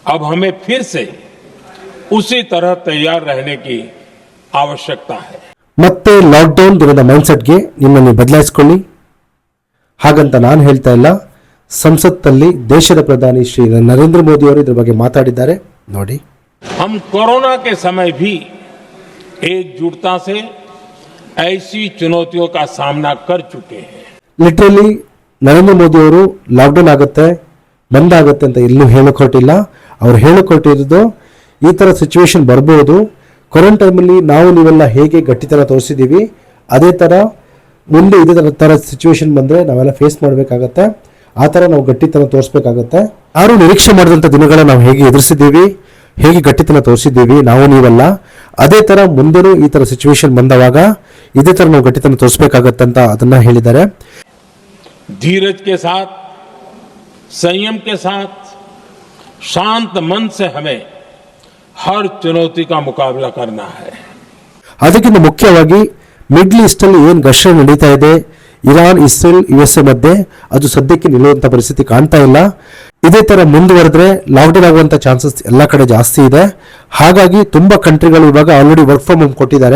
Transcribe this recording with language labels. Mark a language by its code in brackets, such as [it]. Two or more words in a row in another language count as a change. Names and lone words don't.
[hi] अब हमें फिर से उसी तरह तैयार रहने की आवश्यकता है. [kn] ಮತ್ತೆ ಲಾಕ್ಡೌನ್ ದಿನದ ಮೈಂಡ್ಸೆಟ್ಗೆ ನಿಮ್ಮನ್ನು ಬದಲಾಯಿಸಿಕೊಳ್ಳಿ. ಹಾಗಂತ ನಾನು ಹೇಳ್ತಾ ಇಲ್ಲ. ಸಂಸತ್ತಲ್ಲಿ ದೇಶದ ಪ್ರಧಾನಿ ಶ್ರೀ ನರೇಂದ್ರ ಮೋದಿ ಅವರು ಇದರ ಬಗ್ಗೆ ಮಾತಾಡಿದ್ದಾರೆ ನೋಡಿ. [hi] हम कोरोना के समय भी एकजुटता से ऐसी चुनौतियों का सामना कर चुके हैं. [kn] ಲಿಟ್ರಲಿ ನರೇಂದ್ರ ಮೋದಿ ಅವರು ಲಾಕ್ಡೌನ್ ಆಗುತ್ತೆ ಬಂದಾಗುತ್ತೆ ಅಂತ ಎಲ್ಲೂ ಹೇಳಿಕೊಟ್ಟಿಲ್ಲ. ಅವ್ರು ಹೇಳಿಕೊಟ್ಟಿರೋದು ಈ ಥರ ಸಿಚುವೇಶನ್ ಬರ್ಬೋದು, ಕೊರೋನಾ ಟೈಮಲ್ಲಿ ನಾವು ನೀವೆಲ್ಲ ಹೇಗೆ ಗಟ್ಟಿತನ ತೋರಿಸಿದ್ದೀವಿ ಅದೇ ಥರ ಮುಂದೆ ಇದೇ ಥರ ಸಿಚುವೇಶನ್ ಬಂದರೆ ನಾವೆಲ್ಲ ಫೇಸ್ ಮಾಡಬೇಕಾಗತ್ತೆ. ಆ ಥರ ನಾವು ಗಟ್ಟಿತನ ತೋರಿಸ್ಬೇಕಾಗತ್ತೆ. ಯಾರು ನಿರೀಕ್ಷೆ ಮಾಡಿದಂಥ ದಿನಗಳ ನಾವು ಹೇಗೆ ಎದುರಿಸಿದ್ದೀವಿ, ಹೇಗೆ ಗಟ್ಟಿತನ ತೋರಿಸಿದ್ದೀವಿ ನಾವು ನೀವೆಲ್ಲ, ಅದೇ ಥರ ಮುಂದೆನೂ ಈ ಥರ ಸಿಚುವೇಶನ್ ಬಂದವಾಗ ಇದೇ ಥರ ನಾವು ಗಟ್ಟಿತನ ತೋರಿಸ್ಬೇಕಾಗತ್ತಂತ ಅದನ್ನು ಹೇಳಿದ್ದಾರೆ. [hi] धीरज के साथ, संयम के साथ, शांत मन से हमें हर चुनौती का मुकाबला करना है. [kn] ಅದಕ್ಕಿಂತ ಮುಖ್ಯವಾಗಿ ಮಿಡ್ಲ್ ಈಸ್ಟ್ ಅಲ್ಲಿ ಏನು ಘರ್ಷಣೆ ನಡೀತಾ ಇದೆ ಇರಾನ್, ಇಸ್ರೇಲ್, USA ಮಧ್ಯೆ, ಅದು ಸದ್ಯಕ್ಕೆ ನಿಲ್ಲುವಂತ ಪರಿಸ್ಥಿತಿ ಕಾಣ್ತಾ ಇಲ್ಲ. ಇದೇ ತರ ಮುಂದುವರೆದ್ರೆ ಲಾಕ್ಡೌನ್ ಆಗುವಂತ ಚಾನ್ಸಸ್ ಎಲ್ಲ ಕಡೆ ಜಾಸ್ತಿ ಇದೆ. ಹಾಗಾಗಿ ತುಂಬಾ ಕಂಟ್ರಿಗಳು ಇವಾಗ [en] already work from home [kn] ಕೊಟ್ಟಿದ್ದಾರೆ.